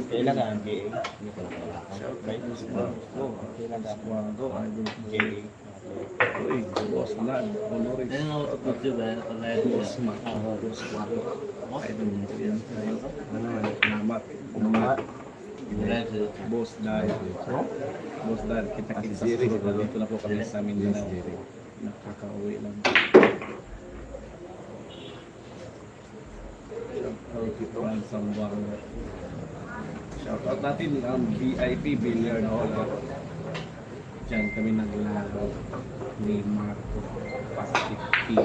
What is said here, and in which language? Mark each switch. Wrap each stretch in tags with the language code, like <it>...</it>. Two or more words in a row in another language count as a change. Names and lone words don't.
<tl>Kailangan ang GA. Kailangan ang GA. Uy, boss na. Honoris. Boss ma. Boss ma. Ay, yan. Salamat. Boss Dan. Boss Dan, kita-kita sa susunod. Dito na po kami sa Mindanao. Nakakauwi lang.</tl> <en>Shout out</en> <tl>Sambuanga.</tl> <en>Shout out</en> <tl>natin ang VIP Billiard Hall. Diyan kami naglaro ni Marco Pacific TV.</tl>